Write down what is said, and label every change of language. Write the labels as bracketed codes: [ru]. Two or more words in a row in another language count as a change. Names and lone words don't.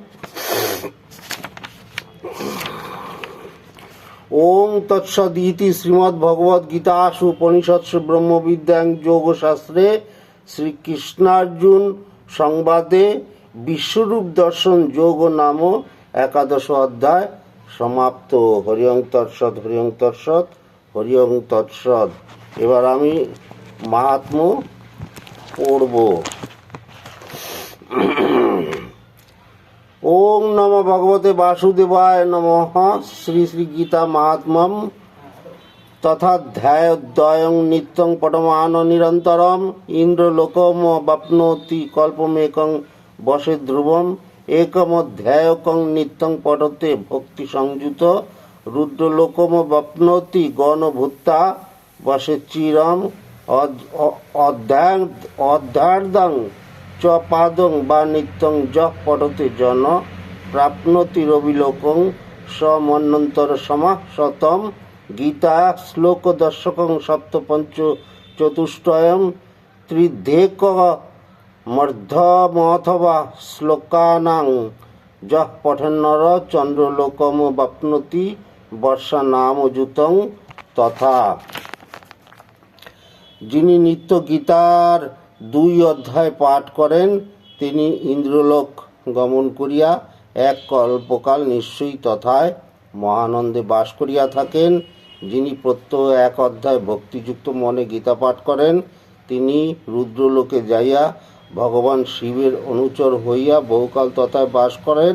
[sa] ওং তৎসদিতি শ্রীমদ্ভগবদ্গীতাসু উপনিষৎসু ব্রহ্মবিদ্যাং যোগশাস্ত্রে শ্রীকৃষ্ণার্জুন সংবাদে বিশ্বরূপ দর্শন যোগ নাম একাদশ অধ্যায় সমাপ্ত। হরি ওং তৎসৎ, হরি ওং তৎসৎ, হরি ওং তৎসৎ। [bn] এবার আমি মাহাত্ম্য পড়ব। [sa] ওং নমো ভগবতে বাসুদেবায় নমঃ। শ্রী শ্রী গীতা মাহাত্ম্যম তথাধ্যায়োদ্বয়ং নিত্যং পঠমান নিরন্তরম ইন্দ্রলোকম বাপ্নোতি কল্পমেকং বসে ধ্রুবম একমধ্যায়কং নিত্যং পঠতে ভক্তি সংযুত রুদ্রলোকম বাপ্নোতি গণভূতা বসে চিরম অধ্যার্দং চ পাদং বা নিত্যং যঃ পঠতে জন প্রাপ্নোতি রবিলোকং সমন্বন্তর সমা শতম। গীতা শ্লোক দর্শকং সপ্তপঞ্চ চতুষ্টয়ম ত্রিধেক মধ্যমথবা শ্লোকানাং যঃ পঠন্নর চন্দ্রলোকম বাপ্নোতি বর্ষানামযুতং তথা। [bn] যিনি নিত্য গীতার 2 অধ্যায় পাঠ করেন তিনি ইন্দ্রলোক গমন করিয়া এক কল্পকাল নিশ্চয়ই তথায় মহানন্দে বাস করিয়া থাকেন। যিনি প্রত্যহ 1 অধ্যায় ভক্তিযুক্ত মনে গীতা পাঠ করেন তিনি রুদ্রলোকে যাইয়া ভগবান শিবের অনুচর হইয়া বহুকাল তথায় বাস করেন।